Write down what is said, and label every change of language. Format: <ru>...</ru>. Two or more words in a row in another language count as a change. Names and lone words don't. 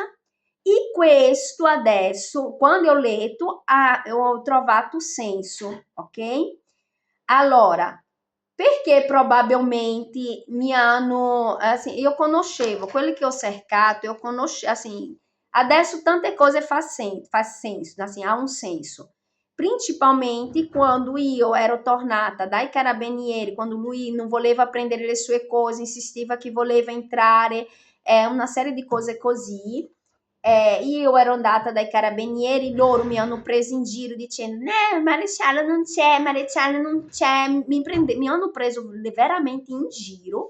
<it>E questo adesso, quando ho letto, ho trovato senso, ok? Allora, perché probabilmente mi hanno, assim, io conoscevo, quelli che ho cercato, eu conoscevo, assim, adesso tante cose faz senso, assim, ha un senso. Principalmente quando io ero tornata dai carabinieri, quando lui non voleva prendere le sue cose, insisteva che voleva entrare, una serie di cose così. Io ero andata dai carabinieri, loro mi hanno preso in giro dicendo maresciallo non c'è, mi hanno preso veramente in giro.</it>